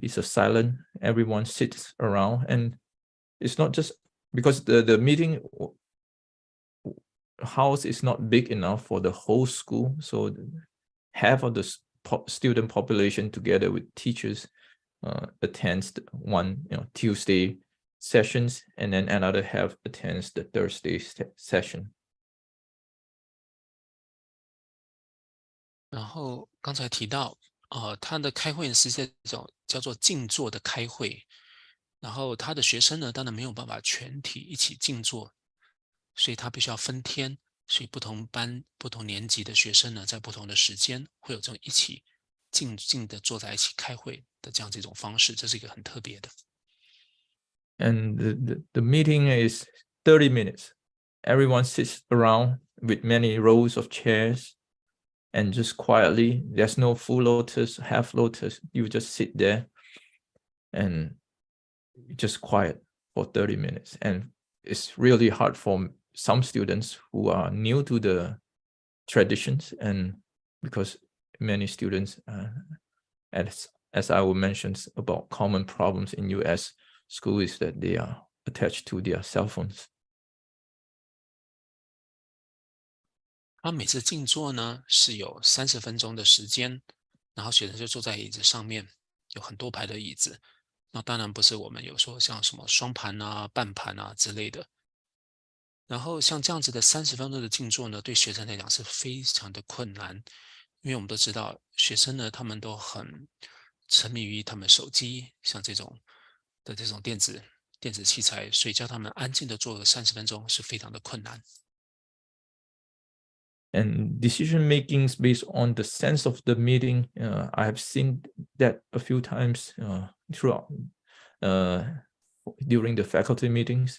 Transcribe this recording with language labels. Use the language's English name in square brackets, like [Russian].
[English] Is a silent, everyone sits around, and it's not just because the meeting house is not big enough for the whole school, so half of the student population together with teachers attends one Tuesday sessions, and then another half attends the Thursday session. [Chinese] 然后刚才提到他的开会是这种叫做静坐的开会，然后他的学生呢，当然没有办法全体一起静坐，所以他必须要分天，所以不同班不同年级的学生呢，在不同的时间会有这种一起静的坐在一起开会的这样这种方式，这是一个很特别的。 [English] And the meeting is 30 minutes. Everyone sits around with many rows of chairs. and just quietly, there's no full lotus, half lotus, you just sit there and just quiet for 30 minutes. And it's really hard for some students who are new to the traditions, and because many students, as I will mention about common problems in US school, is that they are attached to their cell phones. [Chinese] 他每次静坐呢是有30分钟的时间，然后学生就坐在椅子上面，有很多排的椅子。那当然不是我们有说像什么双盘啊、半盘啊之类的。然后像这样子的30分钟的静坐呢，对学生来讲是非常的困难，因为我们都知道学生呢，他们都很沉迷于他们手机，像这种电子器材，所以叫他们安静的坐个30分钟是非常的困难。 [English] And decision making is based on the sense of the meeting. I have seen that a few times throughout during the faculty meetings.